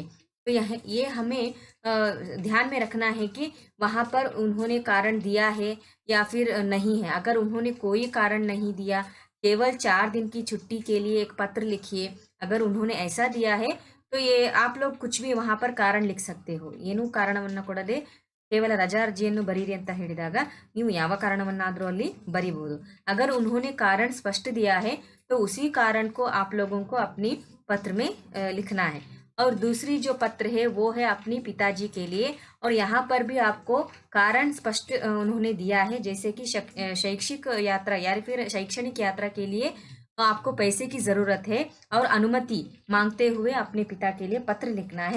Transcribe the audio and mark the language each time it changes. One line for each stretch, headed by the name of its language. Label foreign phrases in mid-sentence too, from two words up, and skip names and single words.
Hindi: तो ये हमें ध्यान में रखना है कि वहाँ पर उन्होंने कारण दिया है या फिर नहीं है। अगर उन्होंने कोई कारण नहीं दिया, केवल 4 दिन की छुट्टी के लिए एक पत्र लिखिए, अगर उन्होंने ऐसा दिया है तो ये आप लोग कुछ भी वहाँ पर कारण लिख सकते हो।
Kannada: ಏನು ಕಾರಣವನ್ನ ಕೊಡದೆ ಕೇವಲ ರಜಾ ಅರ್ಜಿಯನ್ನು ಬರೀರಿ ಅಂತ ಹೇಳಿದಾಗ ನೀವು ಯಾವ ಕಾರಣವನ್ನಾದರೂ ಅಲ್ಲಿ ಬರೀಬಹುದು।
Hindi: अगर उन्होंने कारण स्पष्ट दिया है तो उसी कारण को आप लोगों को अपनी पत्र में लिखना है। और दूसरी जो पत्र है वो है अपनी पिताजी के लिए, और यहाँ पर भी आपको कारण स्पष्ट उन्होंने दिया है, जैसे कि शैक्षिक यात्रा या फिर शैक्षणिक यात्रा के लिए आपको पैसे की ज़रूरत है और अनुमति मांगते हुए अपने पिता के लिए पत्र लिखना है।